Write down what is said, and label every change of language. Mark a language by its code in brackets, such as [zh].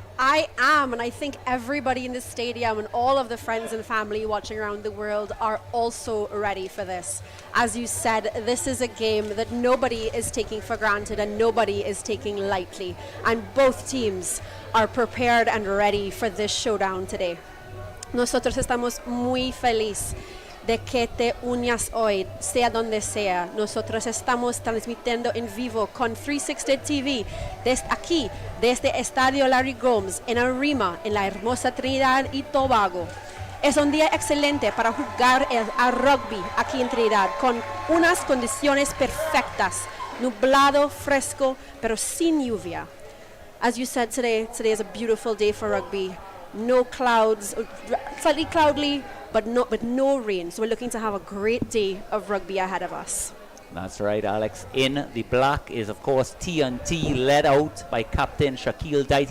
[en] I am, and I think everybody in the stadium and all of the friends and family watching around the world are also ready for this. As you said, this is a game that nobody is taking for granted and nobody is taking lightly. And both teams are prepared and ready for this showdown today. [es] Nosotros estamos muy felices de que te unas hoy, sea donde sea. Nosotros estamos transmitiendo en vivo con 360 TV desde aquí, desde Estadio Larry Gomes, en Arima, en la hermosa Trinidad y Tobago. Es un día excelente para jugar a rugby aquí en Trinidad, con unas condiciones perfectas, nublado, fresco, pero sin lluvia. [en] As you said today is a beautiful day for rugby. No clouds, slightly cloudy, but no rain. So we're looking to have a great day of rugby ahead of us. That's right, Alex. In the black is, of course, TNT, led out by Captain Shaquille Dyte.